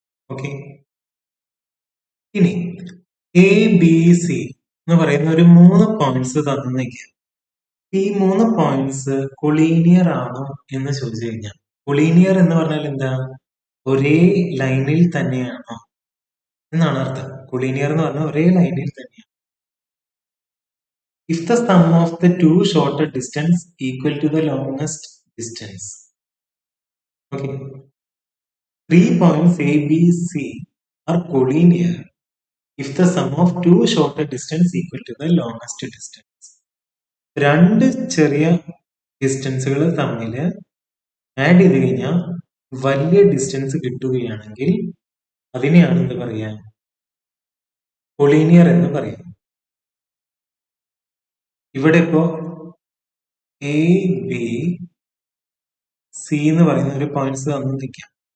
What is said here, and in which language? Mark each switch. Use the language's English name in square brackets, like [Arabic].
[Malayalam] Okay, ഇനി A B C എന്ന് പറയുന്ന ഒരു 3 പോയിന്റ്സ് തന്നിരിക്കുക. ഈ 3 പോയിന്റ്സ് കൊളീനിയർ ആണോ എന്ന് ചോദിച്ചു കഴിഞ്ഞാൽ, കൊളീനിയർ എന്ന് പറഞ്ഞാൽ എന്താ? ഒരേ ലൈനിൽ തന്നെയാണോ എന്നാണ് അർത്ഥം. കൊളീനിയർ എന്ന് പറഞ്ഞാൽ ഒരേ ലൈനിൽ തന്നെയാണ്. [English] If the sum of the two shorter distance equal to the longest distance. Okay. 3 points A, B, C are collinear if the sum of two shorter distance equal to the longest distance. [Malayalam] രണ്ട് ചെറിയ ഡിസ്റ്റൻസുകൾ തമ്മിൽ add ചെയ്ത് കഴിഞ്ഞാൽ വലിയ distance കിട്ടുകയാണെങ്കിൽ അതിനെയാണ് എന്ത് പറയാ? കൊളീനിയർ എന്ന് പറയാം. ഇവിടെ ഇപ്പോ എ ബി സി എന്ന് പറയുന്ന ഒരു പോയിന്റ്സ് തന്നിരിക്കാം.